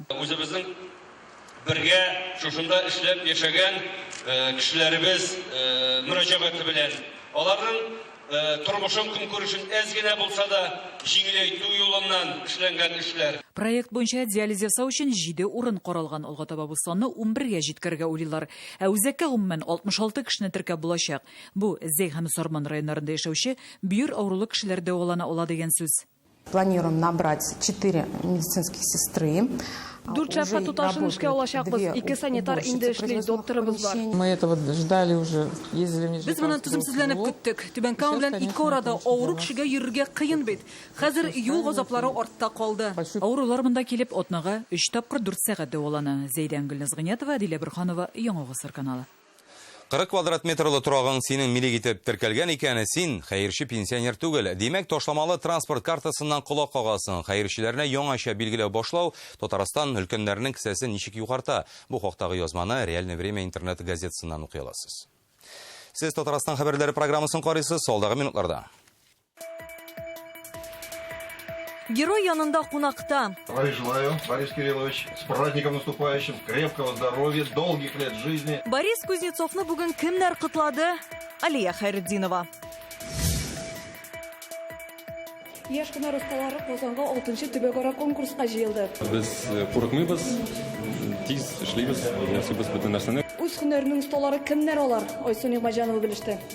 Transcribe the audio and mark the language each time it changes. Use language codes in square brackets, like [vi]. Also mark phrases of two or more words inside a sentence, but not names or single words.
[tt] Үзебезнең бергә шушында эшләп яшәгән кешеләребез мөрәҗәгате белән аларның тормышын көнкүрешен әз генә булса да җиңеләйтү юлыннан эшләнгән эшләр. Проект буенча диализ ясау өчен 7 урын каралган. Алга таба бу санны 11гә җиткәргә уйлыйлар. Үзәккә гомумән 66 кешене теркәп булачак. Бу Зәй һәм Сорман районнарында яшәүче бөер авырулы кешеләр дәвалана ала дигән сүз. [ru] Планируем набрать 4 медицинских сестры. [tt] 4 шәфкать туташын эшкә алачакбыз. 2 санитар инде эшли, докторыбыз бар. [ru] Мы этого ждали уже, ездили в [tt] Без моны түземсезләнеп көттек. Түбән-Кама белән ике арада авыру кешегә йөрергә кыен бит. Хәзер юл газаплары артта калды. Авырулар монда килеп атнага 3 тапкыр 4 сәгать дәвалана. Зәйдә Гөлназ Гыниятова, Дилә Бөрханова, Яңа Гасыр каналы. 40 квадрат метрлы торагың синең милек итеп теркәлгән икән, син хәерче пенсионер түгел. Димәк, ташламалы транспорт картасыннан колак кагасың. Хәерчеләрне яңача билгеләү башлау Татарстан өлкәннәренең кесәсен ничек югартта? Бу хактагы язманы Реальное время интернет газетасыннан укый аласыз. Сез Татарстан хәбәрләре программасын карыйсыз, алдагы минутларда. Герой янында кунакта. [ru] Желаю, Борис Кириллович, с праздником наступающим, крепкого здоровья, долгих лет жизни. [tt] Борис Кузнецовны бүген кемнәр кытлады? Алия Хайретдинова. Яшь кына рускалары Казанга 6-нчы төбәкара конкурска җыелды. Без курыкмыйбыз, тиз эшлибез, ясыйбыз бөтен нәрсәне. Үз һөнәренең осталары кемнәр алар? Айсу Нигъмәҗанова белеште.